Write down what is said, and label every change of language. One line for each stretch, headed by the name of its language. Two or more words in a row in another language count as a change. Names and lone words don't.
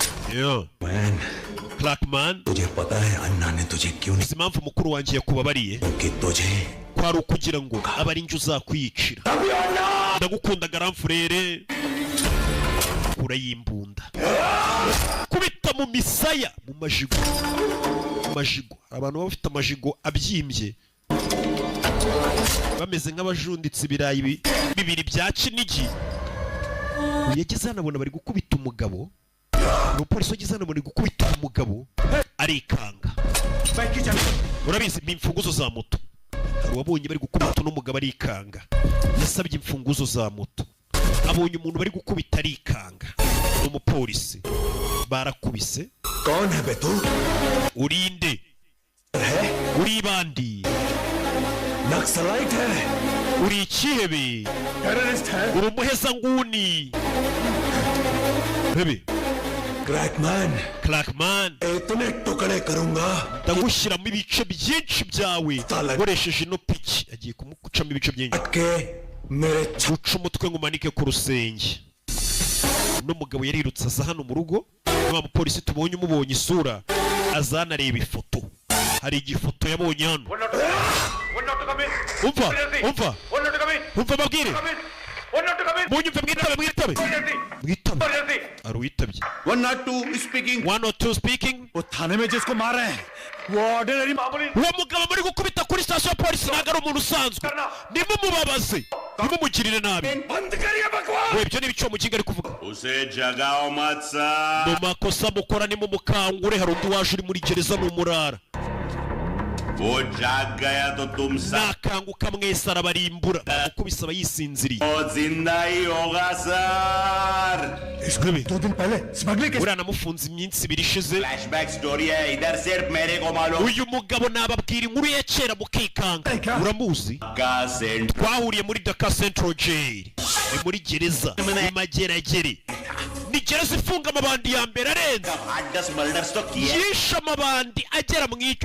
English: Yeah. Man. Crackman.
Hindi: तुझे पता है अन्ना ने तुझे क्यों नहीं?
Kinyarwanda: Impamvu mukuru wanjye yakubabariye.
Hindi: कि तुझे
Kinyarwanda: kwari ukugira ngo aba ari inju uzakwiyicira. Ndagukunda garamfurere. Urayimbunda. Kubita mu misaya mu majigo. Majigo. Abantu bafite amajigo abyimbye. Bameze nk'abajunditse ibirayi bibiri bya Kinigi. Yageze hano abona bari gukubita umugabo. Umupolisi wageze hano bari gukubita umugabo arikanga. Urabizi imfunguzo za moto. Wabonye bari gukubita n'umugabo arikanga. Yasabye imfunguzo za moto. Abonye umuntu bari gukubita arikanga. Umupolisi barakubise.
Hindi: कौन है बे तू?
Kinyarwanda: Urinde. Uri bandi.
Hindi: नक्सलाइट है.
Kinyarwanda: Uri ikihebe.
Hindi: टेररिस्ट है.
Kinyarwanda: Uri umuhezanguni. Bebe. Crackman.
Hindi: इतने टुकड़े करूंगा.
Kinyarwanda: Ndagushyiramo ibice byinshi byawe. Nkoresheje ino piki. Agiye kumucamo ibice byinshi. Guca umutwe ngumanike ku rusenge. N'umugabo yarirutse aza hano mu rugo. Wa mupolisi tubonye umubonye isura. Azana areba ifoto. Hari igifoto yabonye hano. Umva babwire. Munyumve mwitabe. Aruyitabye.
English: 102 speaking. 102 speaking.
Hindi: वो थाने में जिसको मार रहे हैं वो ऑर्डिनरी मामूली.
Kinyarwanda: Uwo mugabo muri gukubita kuri station ya polisi ntago ari umuntu usanzwe. Nimumubabaze. Nimumugirire nabi.
Hindi: बंद करिए बकवास.
Kinyarwanda: We ibyo ni bico mukinga ari kuvuga.
Hindi: उसे जगाओ मत सा.
Kinyarwanda: Mu makosa mukora nimumukangure hari undi waje uri muri gereza n'umurara.
Hindi: वो जाग गया तो तुम
Kinyarwanda: nakanguka mwese arabarimbura ukubise abayisinziriye.
Hindi: जिंदा ही होगा सर. इसमें 2 दिन पहले स्मगलिंग
Kinyarwanda: uriya namufunze iminsi ibiri ishize.
English: flashback story
Hindi: है इधर सिर्फ मेरे को मालूम.
Kinyarwanda: uyu mugabo nababwira inkuru ya kera mukikanga. Uramuzi? Twahuriye muri Dakar Central Jail. Ni muri gereza imageragere. Ni gereza ifunga amabandi ya mbere arenze. Yishe amabandi agera mu icumi.